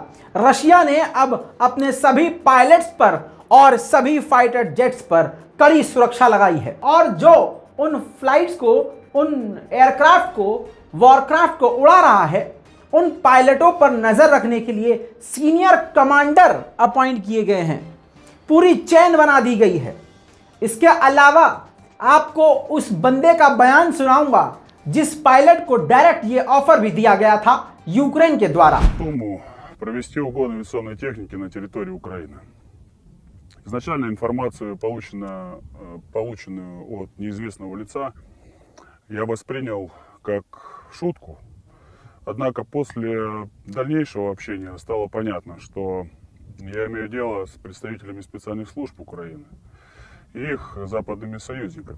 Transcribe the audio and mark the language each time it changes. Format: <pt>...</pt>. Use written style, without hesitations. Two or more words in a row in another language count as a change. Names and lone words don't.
<hi>रशिया ने अब अपने सभी पायलट्स पर और सभी</hi> <en>fighter jets</en> <hi>पर कड़ी सुरक्षा लगाई है और जो उन फ्लाइट्स को, उन एयरक्राफ्ट को, वॉरक्राफ्ट को उड़ा रहा है, उन पायलटों पर नजर रखने के लिए</hi> <en>senior commander appoint</en> <hi>किए गए हैं। पूरी चेन बना दी गई है। इसके अलावा आपको उस बंदे का बयान सुनाऊंगा जिस पायलट को डायरेक्ट ये ऑफर भी दिया गया था यूक्रेन के द्वारा।</hi> <ru>Провести угон авиационной техники на территории Украины. Изначально информацию, полученную от неизвестного лица, я воспринял как шутку. Однако после дальнейшего общения стало понятно, что я имею дело с представителями специальных служб Украины и их западными союзниками.</ru>